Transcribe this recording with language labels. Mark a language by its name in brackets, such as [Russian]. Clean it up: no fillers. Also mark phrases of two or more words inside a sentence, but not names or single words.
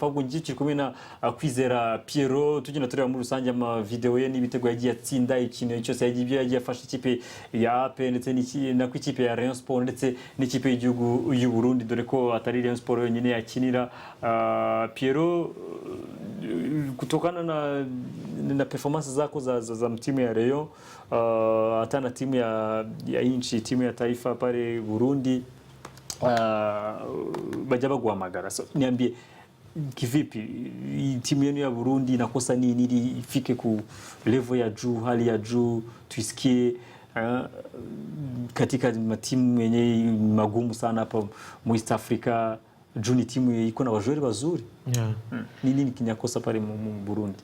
[Kinyarwanda] Ahubwo ngikiri kumwe na Kwizera Pierrot, tugenda tureba muri rusange ama video ye n'ibitego yagiye atsinda, ikintu cyose yagiye afasha ikipe ya AP ndetse na ikipe ya Rayon Sport ndetse n'ikipe y'igihugu y'u Burundi, dore ko atari Rayon Sport yonyine yakinira. Pierrot, [Swahili] kutokana na performance zako za timu ya Rayon, hata na timu ya inchi, timu ya taifa pale Burundi, [Kinyarwanda] bajya baguhamagara. [Swahili] So niambie kivipi timu yenu ya Burundi inakosa nini ili ifike ku level ya juu, hali ya juu, tuisikie katika matimu yenye magumu sana hapa mu East Africa. Juu ni timu iko na wajori wazuri. Nini kinakosa pale mu Burundi?